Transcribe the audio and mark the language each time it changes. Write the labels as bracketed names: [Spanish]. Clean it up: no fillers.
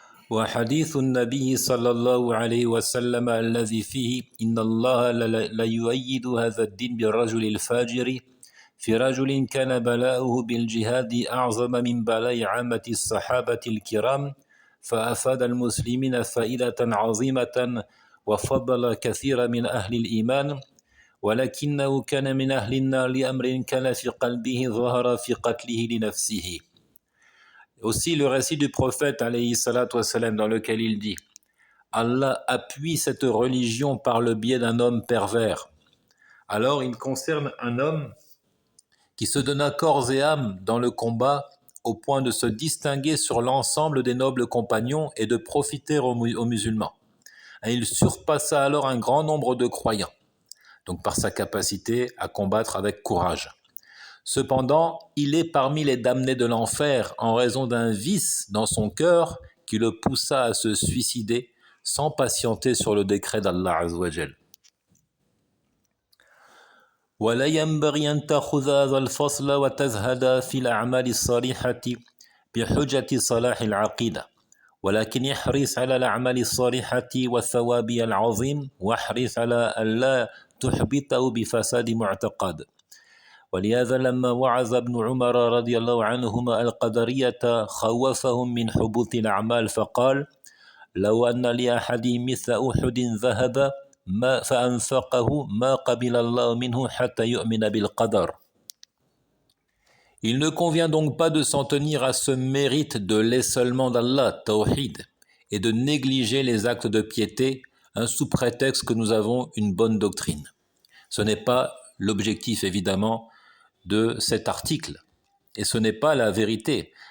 [Arabic] وحديث النبي صلى الله عليه وسلم الذي فيه إن الله لا يؤيد هذا الدين بالرجل الفاجر في رجل كان بلاؤه بالجهاد أعظم من بلاء عامة الصحابة الكرام فأفاد المسلمين فائدة عظيمة وفضل كثيرا من أهل الإيمان ولكنه كان من أهل النار لأمر كان في قلبه ظهر في قتله لنفسه. [French] Aussi le récit du prophète [Arabic] alayhi salatu wassalam [French] dans lequel il dit Allah appuie cette religion par le biais d'un homme pervers. Alors il concerne un homme qui se donna corps et âme dans le combat au point de se distinguer sur l'ensemble des nobles compagnons et de profiter aux musulmans. Et il surpassa alors un grand nombre de croyants, donc par sa capacité à combattre avec courage. Cependant, il est parmi les damnés de l'enfer en raison d'un vice dans son cœur qui le poussa à se suicider sans patienter sur le décret d'Allah [Arabic] Azza wa Jal. ولا ينبغي أن تأخذ هذا الفصل وتزهد في الأعمال الصالحة بحجة صلاح العقيدة ولكن احرص على الأعمال الصالحة والثواب العظيم واحرص على ألا تحبطه بفساد معتقد. ولهذا لما وعظ ابن عمر رضي الله عنهما القدرية خوفهم من حبوط الأعمال فقال لو أن لأحد مثل أحد ذهب فأنفقه ما قبل الله منه حتى يؤمن بالقدر. [French] Il ne convient donc pas de s'en tenir à ce mérite de l'esseulement d'Allah, tawhid, et de négliger les actes de piété, sous prétexte que nous avons une bonne doctrine. Ce n'est pas l'objectif évidemment de cet article, et ce n'est pas la vérité.